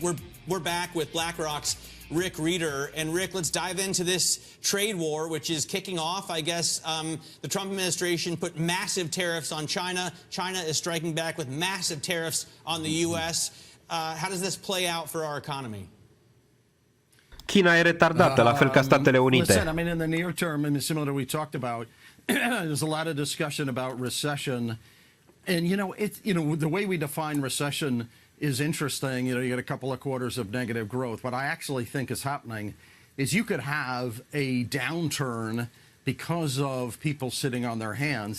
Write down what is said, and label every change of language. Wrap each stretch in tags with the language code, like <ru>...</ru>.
<en>We're back with BlackRock's Rick Reeder. And Rick, let's dive into this trade war, which is kicking off. I guess the Trump administration put massive tariffs on China. China is striking back with massive tariffs on the U.S. How does this play out for our economy?</en> <ro>China e retardată, la fel ca Statele Unite.</ro> <en>Listen, I mean, in the near term, and similar to what we talked about, there's a lot of discussion about recession. And, the way we define recession is interesting. You get a couple of quarters of negative growth. What I actually think is happening is you could have a downturn because of people sitting on their hands.</en>